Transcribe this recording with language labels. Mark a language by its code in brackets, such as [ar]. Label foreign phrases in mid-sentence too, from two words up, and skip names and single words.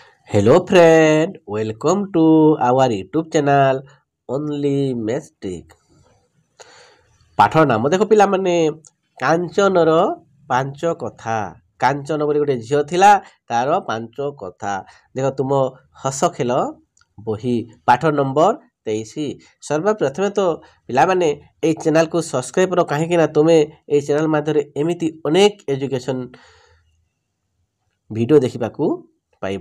[en] Hello friend, welcome to our YouTube channel Only Mystic। [or] ପାଠର ନାମ ଦେଖ ପିଲାମାନେ, କାଞ୍ଚନର ପାଞ୍ଚ କଥା। କାଞ୍ଚନ ବୋଲି ଗୋଟେ ଝିଅ ଥିଲା, ତାର ପାଞ୍ଚ କଥା। ଦେଖ ତୁମ ହସ ଖେଳ ବହି ପାଠ ନମ୍ବର 23। ସର୍ବପ୍ରଥମେ ତ ପିଲାମାନେ এই ଚ୍ୟାନେଲକୁ ସବସ୍କ୍ରାଇବ୍ କର, କାହିଁକି ନା ତୁମେ এই ଚ୍ୟାନେଲ ମାଧ୍ୟମରେ ଏମିତି ଅନେକ [en] education video [or] ଦେଖିବାକୁ ପାଇବ।